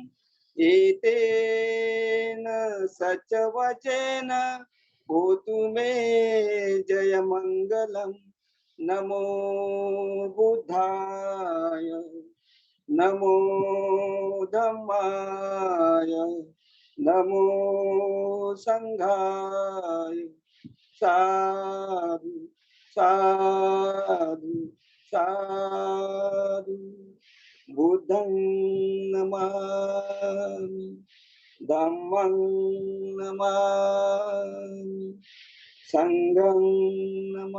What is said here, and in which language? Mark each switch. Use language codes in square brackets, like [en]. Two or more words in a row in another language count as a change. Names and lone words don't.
[pi] एतेन सचवचेन होतु मे जय मंगलम नमो बुद्धाय नमो धम्माय नमो संघाय साधु साधु साधु बुद्धं नमामि धम्मं नमामि संघं नमामि.